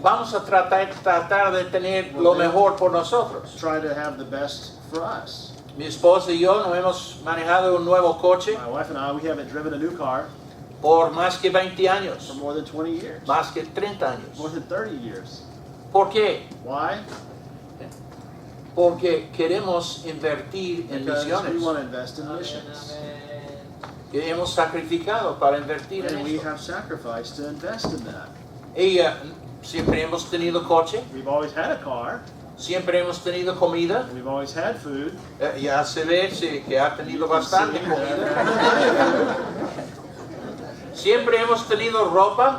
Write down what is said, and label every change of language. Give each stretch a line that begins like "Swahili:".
Spanish: vamos a tratar de tener lo mejor por nosotros.
English: try to have the best for us.
Spanish: Mi esposa y yo no hemos manejado un nuevo coche
English: My wife and I, we haven't driven a new car
Spanish: por más que 20
English: for
Spanish: años,
English: more than 20 years,
Spanish: más que 30 años.
English: more than 30 years.
Spanish: ¿Por qué?
English: Why?
Spanish: Porque queremos invertir en
English: Because we
Spanish: misiones,
English: want to invest in missions.
Spanish: que hemos sacrificado para invertir en
English: And we
Spanish: esto.
English: have sacrificed to invest in that.
Spanish: Y siempre hemos tenido coche,
English: We've always had a car,
Spanish: siempre hemos tenido comida.
English: we've always had food.
Spanish: Ya se ve sí, que ha tenido bastante
English: See,
Spanish: comida. Siempre hemos tenido ropa,